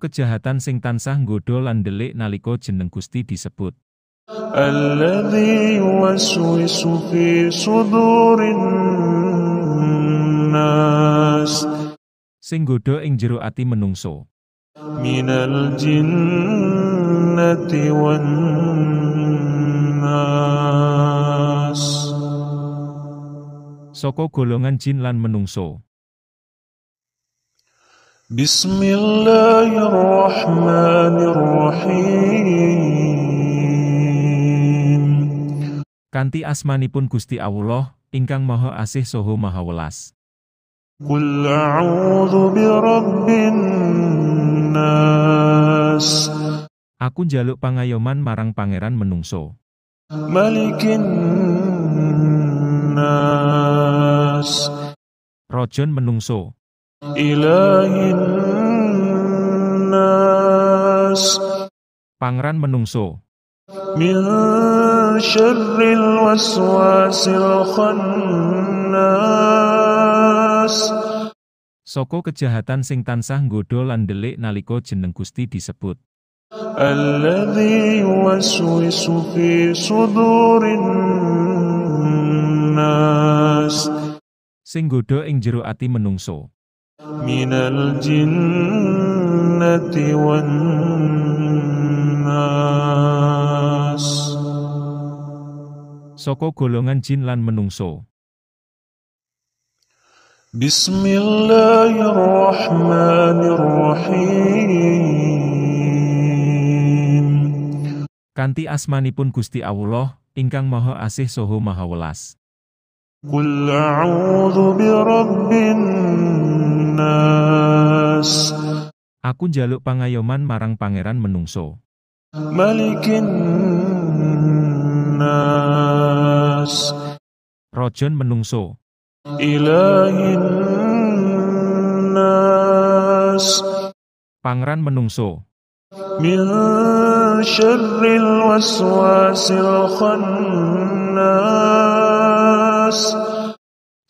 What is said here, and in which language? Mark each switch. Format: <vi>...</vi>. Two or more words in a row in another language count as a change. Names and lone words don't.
<jv>Saka kejahatan sing tansah nggodha lan ndelik nalika jeneng Gusti disebut.</jv> <ar>الذي يوسوس في صدور الناس</ar> <jv>Sing nggodha ing jero ati menungso.</jv> <ar>من الجنة والناس</ar> <jv>Saka golongan jin lan menungso.</jv> <ar>بسم الله الرحمن الرحيم</ar> <jv>Kanthi asmanipun Gusti Allah, ingkang Maha Asih saha Maha Welas.</jv> <ar>قل أعوذ برب الناس</ar> <jv>Aku njaluk pangayoman marang pangeran menungso.</jv> <ar>ملك الناس</ar> <jv>Rajan menungso.</jv> <ar>إله الناس</ar> <jv>Pangeran menungso.</jv> <ar>من شر الوسواس الخناس</ar> <jv>Saka kejahatan sing tansah nggodha lan ndelik nalika jeneng Gusti disebut.</jv> <ar>الذي يوسوس في صدور الناس</ar> <jv>Sing nggodha ing jero ati menungso.</jv> <ar>من الجنة والناس</ar> <jv>Saka golongan jin lan menungso.</jv> <ar>بسم الله الرحمن الرحيم</ar> <jv>Kanthi asmanipun Gusti Allah, ingkang Maha Asih saha Maha Welas.</jv> <ar>قل أعوذ برب الناس</ar> <jv>Aku njaluk pangayoman marang pangeran menungso.</jv> <ar>ملك الناس</ar> <jv>Rajan menungso.</jv> <ar>إله الناس</ar> <jv>Pangeran menungso.</jv> <ar>من شر الوسواس الخناس</ar>